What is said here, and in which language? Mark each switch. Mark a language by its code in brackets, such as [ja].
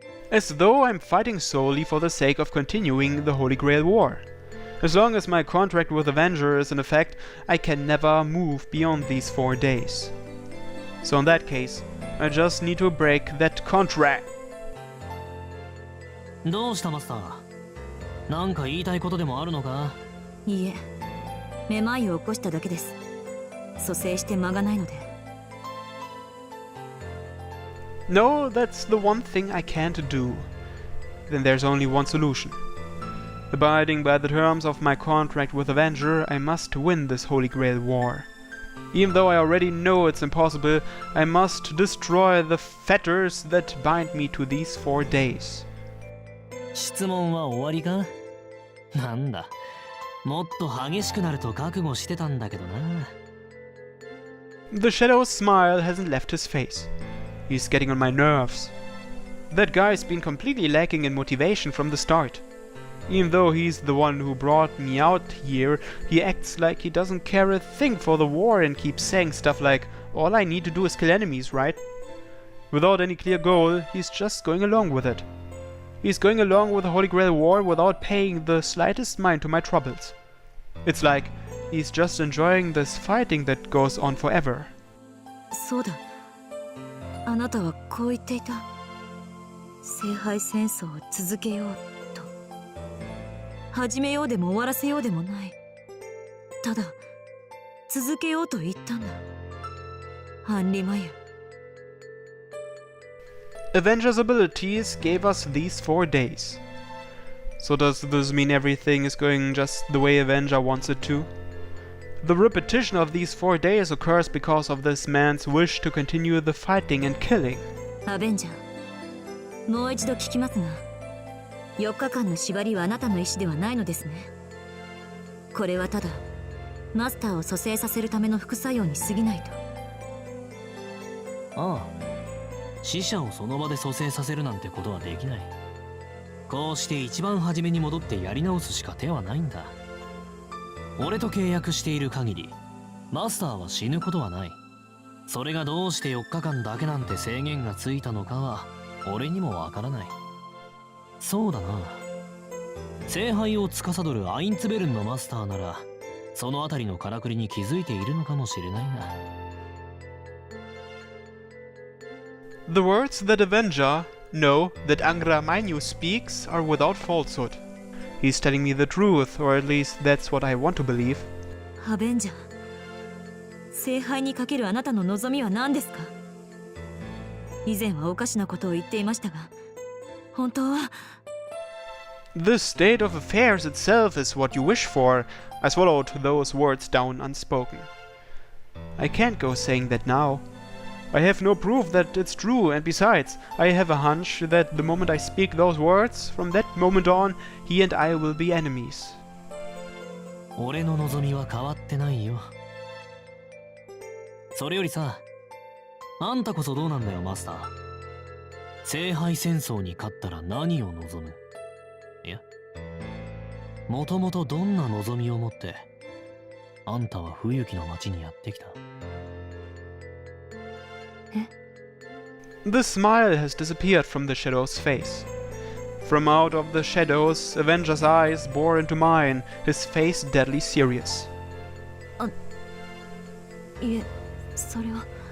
[en] As though I'm fighting solely for the sake of continuing the Holy Grail War. As long as my contract with Avenger is in effect, I can never move beyond these 4 days. So in that case, I just need to break that contract. [ja] どうしたマスター。なんか言いたいことでもあるのか。いいえ、めまいを起こしただけです。蘇生して間がないので。 [en] No, that's the one thing I can't do. Then there's only one solution. Abiding by the terms of my contract with Avenger, I must win this Holy Grail War. Even though I already know it's impossible, I must destroy the fetters that bind me to these 4 days. [ja] 質問は終わりか。なんだ、もっと激しくなると覚悟してたんだけどな。 [en] The shadow's smile hasn't left his face. He's getting on my nerves. That guy's been completely lacking in motivation from the start. Even though he's the one who brought me out here, he acts like he doesn't care a thing for the war and keeps saying stuff like, all I need to do is kill enemies, right? Without any clear goal, he's just going along with it. He's going along with the Holy Grail War without paying the slightest mind to my troubles. It's like he's just enjoying this fighting that goes on forever. [ja] そうだ。あなたはこう言っていた。聖杯戦争を続けようと。始めようでも終わらせようでもない。ただ続けようと言ったんだ。アンリマユ。 [en] Avenger's abilities gave us these 4 days. So does this mean everything is going just the way Avenger wants it to? The repetition of these 4 days occurs because of this man's wish to continue the fighting and killing. [ja] アベンジャー、もう一度聞きますが、4日間の縛りはあなたの意思ではないのですね。これはただマスターを蘇生させるための副作用に過ぎないと。ああ、死者をその場で蘇生させるなんてことはできない。こうして一番初めに戻ってやり直すしか手はないんだ。俺と契約している限りマスターは死ぬことはない。それがどうして4日間だけなんて制限がついたのかは俺にもわからない。そうだな、聖杯を司るアインツベルンのマスターならそのあたりのからくりに気づいているのかもしれないが。 [en] The words that Avenger know that Angra Mainyu speaks are without falsehood. He's telling me the truth, or at least that's what I want to believe. [ja] アベンジャー、聖杯にかけるあなたの望みは何ですか？以前はおかしなことを言っていましたが、本当は。 [en] The state of affairs itself is what you wish for. I swallowed those words down unspoken. I can't go saying that now. I have no proof that it's true, and besides, I have a hunch that the moment I speak those words, from that moment on, he and I will be enemies. [ja] 俺の望みは変わってないよ。それよりさ、あんたこそどうなんだよマスター。聖杯戦争に勝ったら何を望む？いや、もともとどんな望みを持ってあんたは冬木の町にやってきた？ [en] The smile has disappeared from the shadow's face. From out of the shadows, Avenger's eyes bore into mine, his face deadly serious. [ja] いえ、それは。